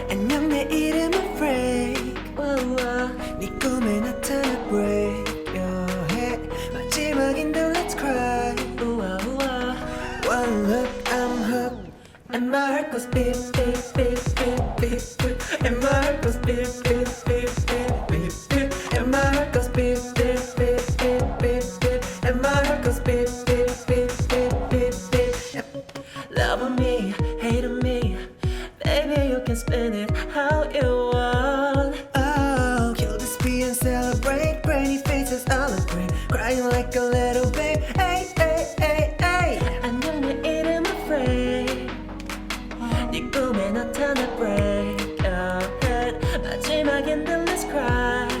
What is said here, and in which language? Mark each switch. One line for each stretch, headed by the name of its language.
Korean: 안녕 내 이름은 Frank. 네 꿈에 나타나
English: break your head.
Korean: 마지막인데
English: let's cry. 우와 우와. One look I'm hooked. And my heart goes beep beep beep beep beep beep. And my heart goes beep beep beep beep beep beep. And my heart goes beep beep beep beep beep beep. And my heart goes beep beep beep beep beep beep. Love me, hate me, baby you can spin it how you want. Oh, kill this beat and celebrate. Granny faces all in green, crying like a little babe. Ay ay ay ay.
Korean: 안녕 내 이름은 Frank. 네 꿈에 나타나
English: break your head.
Korean: 마지막인데
English: let's cry.